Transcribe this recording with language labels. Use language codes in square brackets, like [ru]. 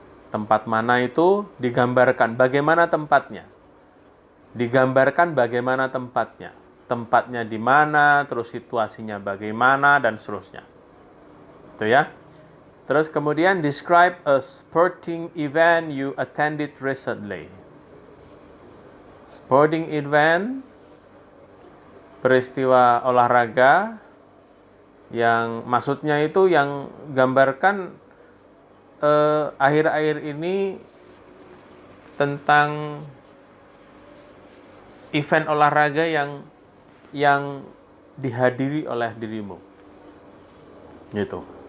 [id] Tempat mana itu digambarkan, bagaimana tempatnya. Digambarkan bagaimana tempatnya. Tempatnya di mana, terus situasinya bagaimana, dan seterusnya. Itu ya. Terus kemudian [en] describe a sporting event you attended recently. [id] Sporting event, peristiwa olahraga, yang maksudnya itu yang gambarkan akhir-akhir ini tentang event olahraga yang dihadiri oleh dirimu, gitu.